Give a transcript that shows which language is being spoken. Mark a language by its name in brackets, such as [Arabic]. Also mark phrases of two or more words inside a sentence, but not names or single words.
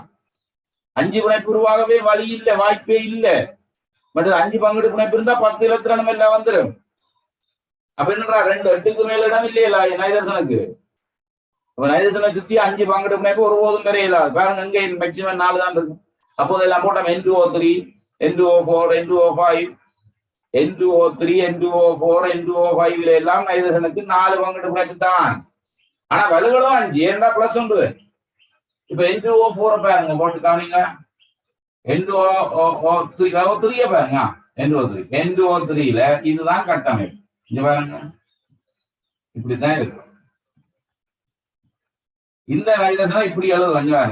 [Tamil] 5 பிணைப்பு உருவாகவே வழி இல்லை, வாய்ப்பே இல்லை. பட் 5 பங்கெடு பிணைப்பு இருந்தா 10 இலத்திரனும் எல்லாம் வந்துடும். அப்ப என்னடா 2 8க்கு மேல இடம் இல்லையா நைதரசனுக்கு? அப்ப நைதரசனை சுத்தி 5 பங்கெடு பிணைப்பு ஒருபோதும் வரையில பாருங்க, அங்கே மேக்சிமம் 4 தான் இருக்கு. அப்போது எல்லாம் போட்டோம் N2O3 N2O4 N2O5 N2O3 N2O4 N2O5 எல்லாம் நைதரசனுக்கு 4 பங்கெடு பிணைப்பு தான். ஆனா வலுகளும் 5 ஏண்டா பிளஸ் உண்டு. இப்ப N2O4 பாருங்க, போட்டு காமிங்க. N2O3 பாருங்க, N2O3ல இதுதான் கட்டமைப்பு. இங்க பாருங்க, இப்படித்தான் இருக்கு. இந்த நைதரசனை இப்படி எழுதுவாங்க.